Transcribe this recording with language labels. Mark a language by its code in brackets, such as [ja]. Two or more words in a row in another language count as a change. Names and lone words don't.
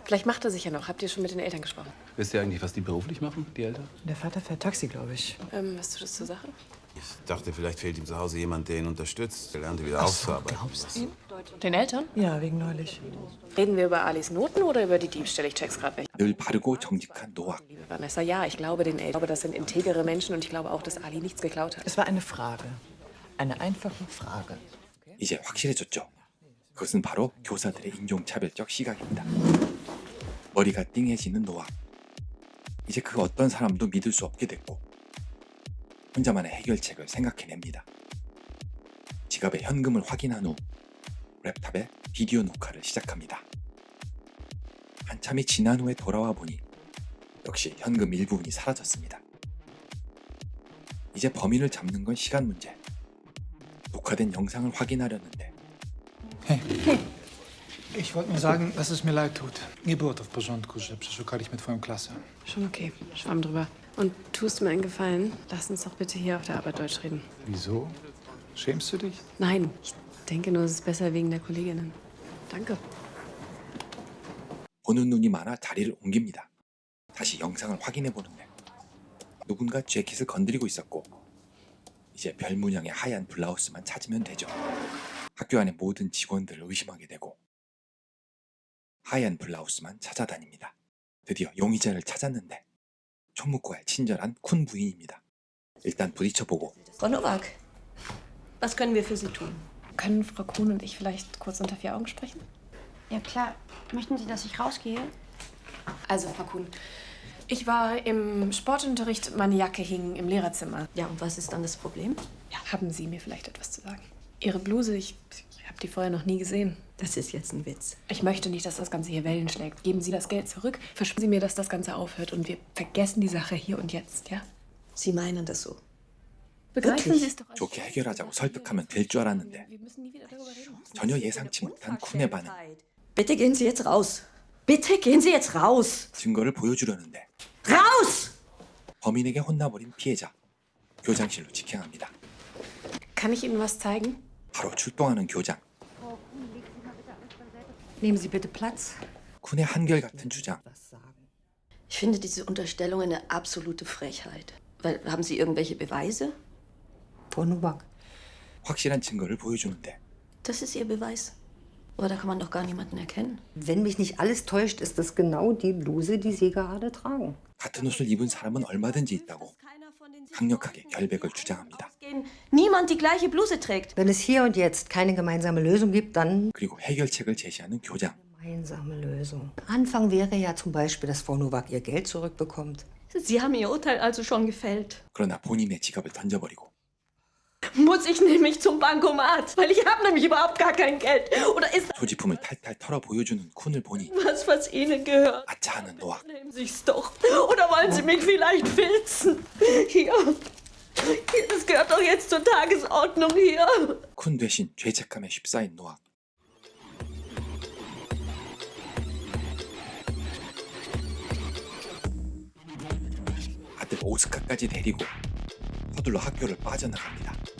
[de] Vielleicht macht er sich ja noch. Habt ihr schon mit den Eltern gesprochen? Wisst ihr eigentlich, was die beruflich machen, die Eltern? Der Vater fährt Taxi, glaube ich. Was tut das zur Sache? Ich dachte, vielleicht fehlt ihm zu Hause jemand, der ihn unterstützt. Der lernt wieder aufzuarbeiten. Glaubst du? Den Eltern? Ja, wegen neulich. Reden wir über Alis Noten oder über die Diebstähle? Ich check's gerade nicht. [ko] 늘 바르고 정직한 노악. [de] Liebe Vanessa, ja, ich glaube den Eltern. Ich glaube, das sind integere Menschen und ich glaube auch, dass Ali nichts geklaut hat. Es war eine Frage. Eine einfache Frage. [ko] 이제 확실해졌죠. 그것은 바로 교사들의 인종차별적 시각입니다. 머리가 띵해지는 노악. 이제 그 어떤 사람도 믿을 수 없게 됐고 혼자만의 해결책을 생각해냅니다. 지갑에 현금을 확인한 후 랩탑에 비디오 녹화를 시작합니다. 한참이 지난 후에 돌아와 보니 역시 현금 일부분이 사라졌습니다. 이제 범인을 잡는 건 시간 문제. 녹화된 영상을 확인하려는데 [de] Hey. Ich wollte nur sagen, dass es mir leid tut. [pl] Geburt w porządku, że przeszukaliśmy twoją klasę. [de] Schon okay. Schwamm drüber. Und tust mir einen Gefallen? Lass uns doch bitte hier auf der Arbeit Deutsch reden. Wieso? Schämst du dich? Nein, ich denke nur, es ist besser wegen der Kolleginnen. Danke. [ko] 보는 눈이 많아 자리를 옮깁니다. 다시 영상을 확인해 보는데 누군가 재킷을 건드리고 있었고 이제 별 문양의 하얀 블라우스만 찾으면 되죠. 학교 안의 모든 직원들을 의심하게 되고 하얀 블라우스만 찾아다닙니다. 드디어 용의자를 찾았는데 총무과의 친절한 쿤 부인입니다. 일단 부딪혀보고 [de] Frau Nowak, was können wir für Sie tun? Können Frau Kuhn und ich vielleicht kurz unter vier Augen sprechen? Ja klar. Möchten Sie, dass ich rausgehe? Also, Frau Kuhn, ich war im Sportunterricht, meine Jacke hing im Lehrerzimmer. Ja, und was ist dann das Problem? Ja, haben Sie mir vielleicht etwas zu sagen? Ihre Bluse, ich habe die vorher noch nie gesehen. Das ist jetzt ein Witz. Ich möchte nicht, dass das Ganze hier Wellen schlägt. Geben Sie das Geld zurück, versprechen Sie mir, dass das Ganze aufhört und wir vergessen die Sache hier und jetzt, ja? Sie meinen das so? Begreifen Sie es doch. [ko] 좋게 해결하자고 설득하면 될 줄 알았는데 [de] Wir müssen nie wieder darüber reden. [ko] 전혀 예상치 못한 쿤의 반응. [de] Bitte gehen Sie jetzt raus. Bitte gehen Sie jetzt raus. [ko] 증거를 보여주려는데 [de] Raus! [ko] 범인에게 혼나버린 피해자. 교장실로 직행합니다. [de] Kann ich Ihnen was zeigen? [ko] 바로 출동하는 교장. [de] Nehmen Sie bitte Platz. [ko] 쿤의 한결같은 주장. [de] Ich finde diese Unterstellung eine absolute Frechheit. Weil, haben Sie irgendwelche Beweise? Frau Nowak. [ko] 확실한 증거를 보여주는데 [de] Das ist Ihr Beweis. Oder kann man doch gar niemanden erkennen? Wenn mich nicht alles täuscht, ist das genau die Bluse, die Sie gerade tragen. [ko] 같은 옷을 입은 사람은 얼마든지 있다고 강력하게 결백을 주장합니다. [de] Niemand die gleiche Bluse trägt. Wenn es hier und jetzt keine gemeinsame Lösung gibt, dann [ko] 그리고 해결책을 제시하는 교장. [de] gemeinsame Lösung. Anfang wäre ja zum Beispiel, dass Frau Nowak ihr Geld zurückbekommt. Sie haben Ihr Urteil also schon gefällt. [ko] 그러나 본인의 지갑을 던져버리고 [de] Muss ich nämlich zum Bankomat? Weil ich habe nämlich überhaupt gar kein Geld. Oder ist [ko] 소지품을 탈탈 털어 보여주는 쿤을 보니 [de] das was Ihnen gehört? [ko] 아차하는 노악. [de] Nehmen Sich's doch. Oder wollen Sie mich vielleicht filzen? Hier. Hier, das gehört doch jetzt zur Tagesordnung hier. [ko] 쿤 대신 죄책감에 휩싸인 노악. 아들 오스카까지 데리고 서둘러 학교를 빠져나갑니다.